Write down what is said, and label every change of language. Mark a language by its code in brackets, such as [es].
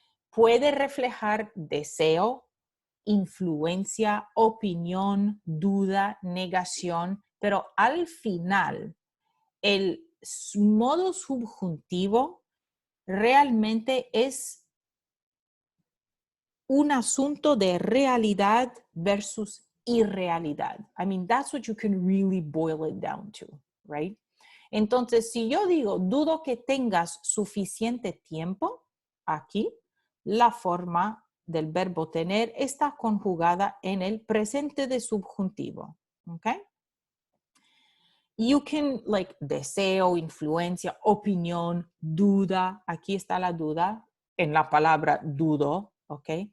[es] Puede reflejar deseo, influencia, opinión, duda, negación, pero al final el modo subjuntivo realmente es un asunto de realidad versus irrealidad. [en] I mean, that's what you can really boil it down to, right? [es] Entonces, si yo digo, dudo que tengas suficiente tiempo, aquí la forma del verbo tener está conjugada en el presente de subjuntivo, ¿ok? [en] You can, like, [es] deseo, influencia, opinión, duda, aquí está la duda en la palabra dudo, ¿ok?